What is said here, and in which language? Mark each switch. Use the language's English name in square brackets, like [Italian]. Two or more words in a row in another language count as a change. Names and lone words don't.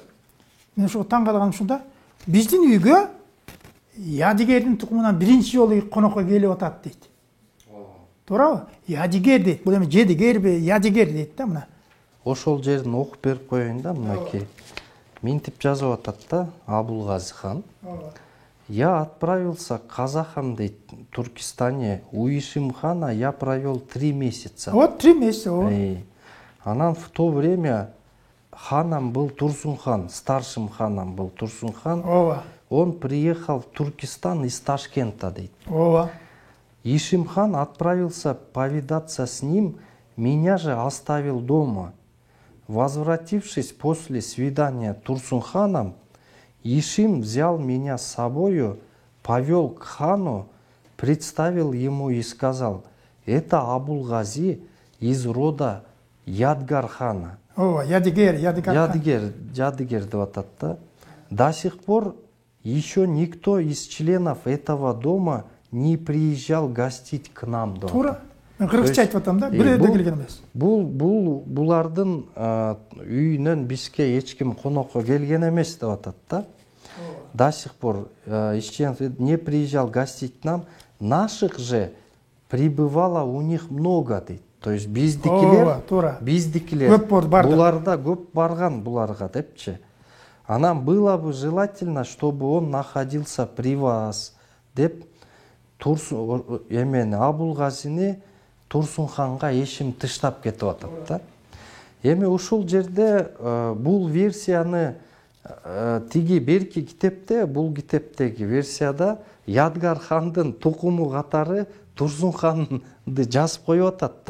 [Kyrgyz] Мен ошо таң калганым ушунда, биздин үйгө Ядигердин тукумунан биринчи жолу конокко келип атат дейт. Туурабы? Ядигер дейт. Бул эми Жедигерби, Ядигер дейт да мына. Ошол жерин окуп берип коеюн да мынакей. Минтип жазып атат да Абулгазы хан. [Russian] Я отправился к казахам, дейт, в Туркестане. У Ишим-хана я провел 3 месяца. Вот 3 месяца. Анан в то время ханом был Турсун-хан, старшим ханом был Турсун-хан. Он приехал в Туркестан из Ташкента, [Kyrgyz] дейт. [Russian] Ишим-хан отправился повидаться с ним, меня же оставил дома. Возвратившись после свидания Турсун-ханом, Ишим взял меня с собою, повел к хану, представил ему и сказал: это Абул-Гази из рода Ядгар-хана. [Kyrgyz] Ооба, Ядигер Ядыгер деп атат да. [Russian] До сих пор еще никто из членов этого дома не приезжал гостить к нам деп [Kyrgyz] туура. атат. Мен кыргызча айтып атам да, бирөө да келген эмес. Булардын үйүнөн бизге эч ким конокко келген эмес деп атат да. [Russian] До сих пор не приезжал гостить к нам. Наших же прибывало у них много дейт. То есть [Kyrgyz] биздикилер буларда көп барган буларга депчи. [Russian] Анан было бы желательно, чтобы он находился при вас [Kyrgyz] деп Абул-Газини Турсун-ханга Ишим тыштап кетип атат да. Эми ушул жерде бул версияны тиги берки китепте, бул китептеги версияда Ядгар хандын тукуму катары Турсун-ханды жазып коюп атат да.